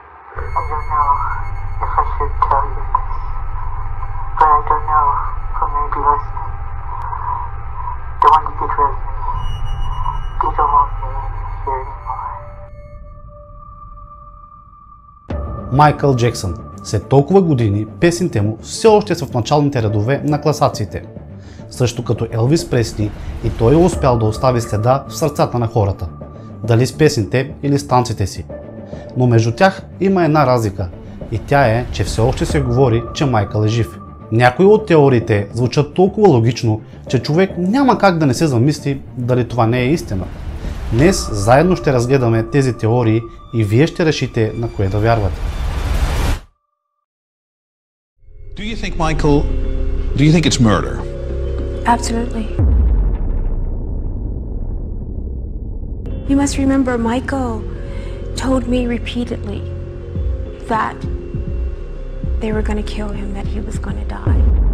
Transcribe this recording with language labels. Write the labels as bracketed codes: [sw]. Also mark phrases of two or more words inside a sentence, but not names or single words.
[en] I don't know if I should tell you this, but I don't know who may be listening. Don't want to get rid of me. You don't want me here anymore. [bg] Майкъл Джексън. След толкова години песните му все още са в началните редове на класациите. Също като Елвис Пресли, и той е успял да остави следа в сърцата на хората. Дали с песните или с танците си. Но между тях има една разлика и тя е, че все още се говори, че Майкъл е жив. Някои от теориите звучат толкова логично, че човек няма как да не се замисли дали това не е истина. Днес заедно ще разгледаме тези теории и вие ще решите на кое да вярвате. [en] Do you think, Michael, do you think it's murder? Absolutely. You must remember, Michael told me repeatedly that they were going to kill him, that he was going to die.